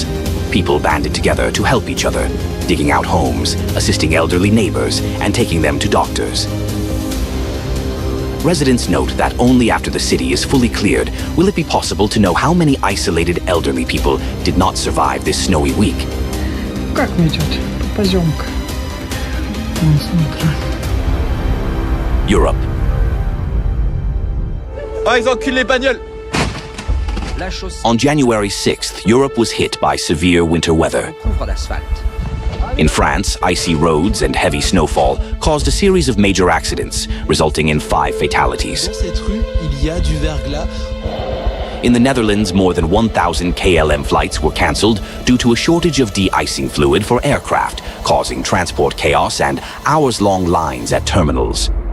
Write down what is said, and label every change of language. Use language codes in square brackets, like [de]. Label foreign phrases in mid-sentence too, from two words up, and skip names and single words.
[en] People banded together to help each other, digging out homes, assisting elderly neighbors, and taking them to doctors. Residents note that only after the city is fully cleared will it be possible to know how many isolated elderly people did not survive this snowy week. [ru] Как мне идет? Поземка. Вон, смотри. [en] Europe. [fr] Ah, ils enculent les bagnoles! [en] On January 6th, Europe was hit by severe winter weather. In France, icy roads and heavy snowfall caused a series of major accidents, resulting in 5 fatalities. In the Netherlands, more than 1,000 KLM flights were cancelled due to a shortage of de-icing fluid for aircraft, causing transport chaos and hours-long lines at terminals.